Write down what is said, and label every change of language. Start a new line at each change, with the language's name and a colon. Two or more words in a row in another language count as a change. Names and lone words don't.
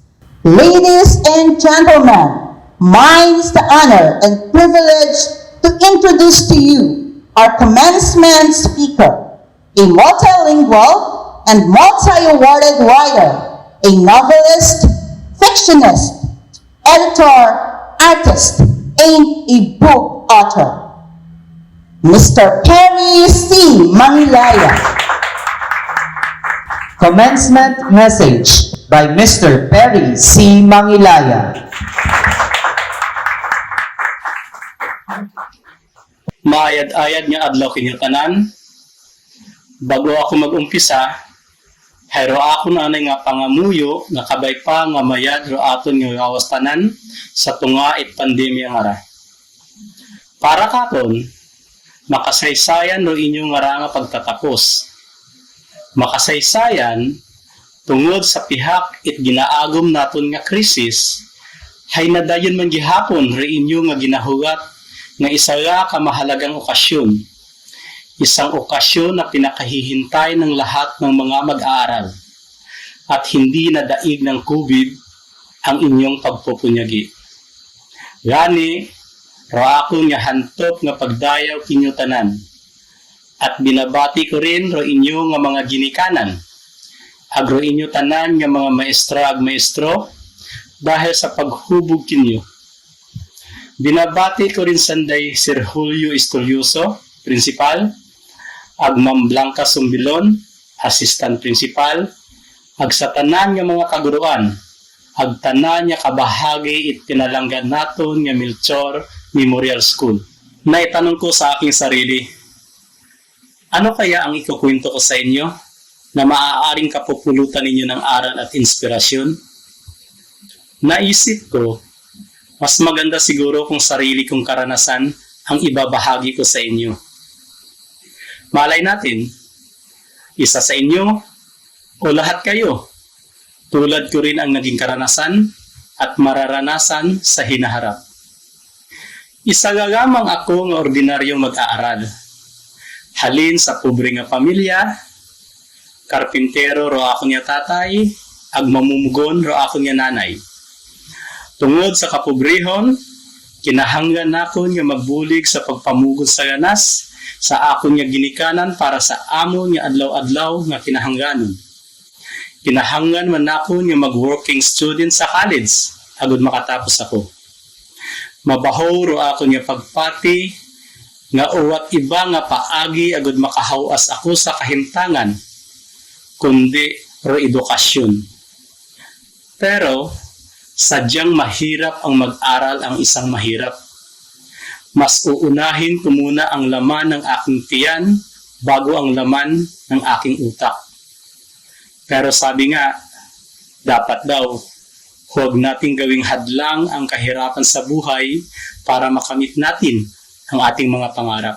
English: Ladies and gentlemen, mine is the honor and privilege to introduce to you our commencement speaker, a multilingual and multi-awarded writer, a novelist, fictionist, editor, artist, and a book author, Mr. Perry C. Mangilaya. Commencement message by Mr. Perry C. Mangilaya.
Aklanon: Maayad-ayad nga adlaw kinyo tanan. Bago ako mag-umpisa, hayro ako na nga pangamuyo nga kabay pa nga mayad ro aton nga awas tanan sa tunga it pandemya nga ra. Para katon, Makasaysayan ro inyong nga pagtatapos. Makasaysayan tungod sa pihak it ginaagom naton nga krisis, hay nadayon man gihapon ro inyo nga ginahugat nga isa ka mahalagang okasyon.
Filipino: Isang okasyon na pinakahihintay ng lahat ng mga mag-aaral at hindi na daig ng COVID ang inyong pagpupunyagi.
Aklanon: Gani, ro ako nga hantop nga pagdayaw kinyo tanan.
Filipino: At binabati ko rin
Aklanon: ro inyo nga mga ginikanan. Agro inyo tanan nga mga maestra ag maestro
Filipino: dahil sa
Aklanon: paghubog kinyo.
Filipino: Binabati ko rin
Aklanon: sanday Sir Julio Estolioso, Principal, ag Ma'am Blanca Sumbilon,
English: Assistant Principal,
Aklanon: ag sa tanan nga mga kaguruan, ag tanan nga kabahagi it pinalanggan naton nga Melchor Memorial School.
Filipino: Naitanong ko sa aking sarili, ano kaya ang ikukwento ko sa inyo na maaaring kapupulutan ninyo ng aral at inspirasyon? Naisip ko, mas maganda siguro kung sarili kong karanasan ang ibabahagi ko sa inyo. Malay natin, isa sa inyo o lahat kayo, tulad ko rin ang naging karanasan at mararanasan sa hinaharap. Isa gagamang ako ng ordinaryong mag-aaral.
Aklanon: Halin sa pobre nga pamilya, karpintero ro ako niya tatay, ag mamumugon ro ako niya nanay. Tungod sa kapobrehon, kinahanglan nako nga magbulig sa pagpamugod sa ganas sa ako niya ginikanan para sa amo niya adlaw-adlaw nga kinahanglanon. Kinahanglan man nako nga mag-
English: working student
Aklanon: sa college agud makatapos ako. Mabaho ro ako niya pagpati nga uwat iba nga paagi agud makahawas ako sa kahimtangan kundi ro edukasyon.
Filipino: Pero sadyang mahirap ang mag-aral ang isang mahirap. Mas uunahin ko muna ang laman ng aking tiyan bago ang laman ng aking utak. Pero sabi nga, dapat daw, huwag nating gawing hadlang ang kahirapan sa buhay para makamit natin ang ating mga pangarap.